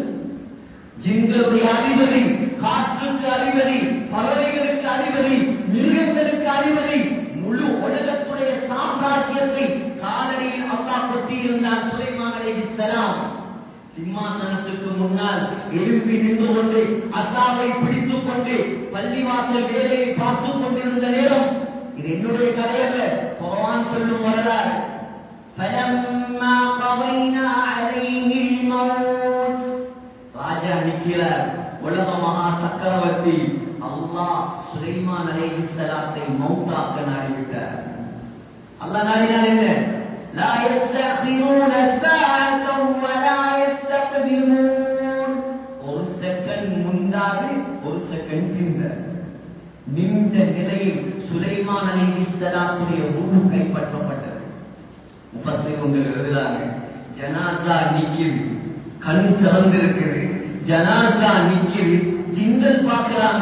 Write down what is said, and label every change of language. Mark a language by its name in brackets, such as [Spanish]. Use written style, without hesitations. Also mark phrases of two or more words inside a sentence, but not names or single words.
[Tamil] ஜின்களுடைய அதிபதி, காற்றுக்கு அதிபதி, பறவைகளுக்கு அதிபதி, மிருகங்களுக்கு அதிபதி, முழு உலகத்துடைய சாம்ராஜ்யத்தை காலடியில் அல்லாஹ் கொட்டியிருந்தார் சுலைமான் அலைஹிஸ்ஸலாம். சிம்மாசனத்துக்கு முன்னால் எழுப்பி நின்று கொண்டு அசாவை பிடித்துக் கொண்டு பள்ளிவாசல் வேலையை பார்த்துக் கொண்டிருந்த நேரம், இது என்னுடைய கதையல்ல, குர்ஆன் சொல்லும் வரலாறு. [Arabic] فَلَمَّا قَضَيْنَا عَلَيْهِ الْمَوْتَ, [Tamil] ராஜா நிற்கிறார், உலக மகா சக்கரவர்த்தி. அல்லாஹ் சுலைமான் அலைஹிஸ்ஸலாத்தை மௌத்தாக்க நாடிவிட்டார். அல்லாஹ் நாடினால் என்ன? [Arabic] لا يستأخرون ساعة ولا يستقدمون, [Tamil] ஒரு செகண்ட் முன்னாடி ஒரு செகண்ட் பின்னர். நின்ற நிலையில் சுலைமான் அலைஹிஸ்ஸலாத்துடைய ரூஹ் கைப்பற்றப்பட்டது. முஃபஸ்ஸிரீன்கள் எழுதுறாங்க, ஜனாஸா நிக்குது, கண் திறந்திருக்குது, ஜனாஸா நிக்குது, ஜின்கள் பார்க்கறாங்க.